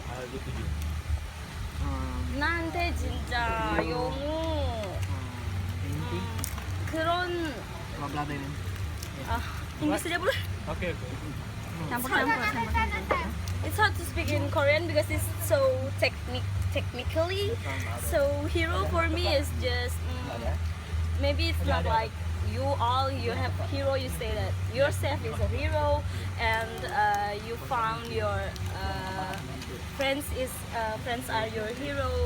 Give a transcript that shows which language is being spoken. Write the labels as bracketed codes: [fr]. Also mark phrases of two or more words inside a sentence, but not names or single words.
[ko] 나한테 진짜 영어 그런 English [id] aja boleh? Oke. Campur-campur. [en] It's hard to speak in Korean because it's so technically. So hero for me is just maybe it's not like you have hero. You say that yourself is a hero, and you found your friends are your hero.